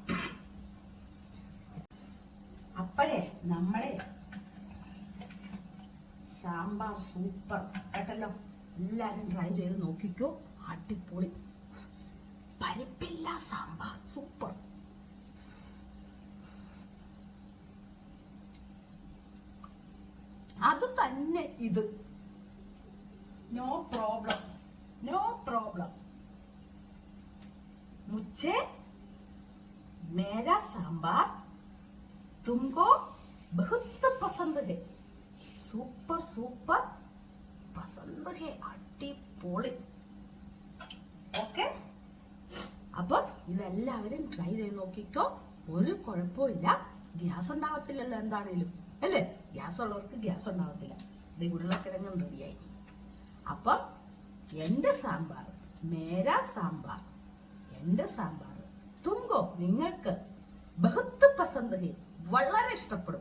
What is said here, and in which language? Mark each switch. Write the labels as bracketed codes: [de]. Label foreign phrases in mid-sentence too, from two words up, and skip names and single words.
[ml] അപ്പോഴേ നമ്മളെ സാമ്പാർ സൂപ്പർ കേട്ടല്ലോ. എല്ലാരും ട്രൈ ചെയ്ത് നോക്കിക്കോ. അടിപൊളി പരിപ്പില്ല സാമ്പാർ സൂപ്പർ. അത് തന്നെ ഇത്. [en] no problem, no problem. [hi] मुझे मेरा सांबार तुमको बहुत पसंद है. सूपर सूपर पसंद है. [ml] അടിപൊളി. ഓക്കെ. അപ്പൊ ഇതെല്ലാവരും ട്രൈ ചെയ്ത് നോക്കിക്കോ. ഒരു കുഴപ്പമില്ല. ഗ്യാസ് ഉണ്ടാവത്തില്ലല്ലോ എന്താണേലും അല്ലേ. ഗ്യാസ് ഉള്ളവർക്ക് ഗ്യാസ് ഉണ്ടാവത്തില്ല. ഇത് ഉരുളക്കിഴങ്ങും റെഡിയായി. അപ്പം എന്റെ സാമ്പാർ, [hi] मेरा सांबार, [ml] എന്റെ സാമ്പാർ തുങ്കോ നിങ്ങൾക്ക് [hi] बहुत पसंद है, [ml] വളരെ ഇഷ്ടപ്പെടും.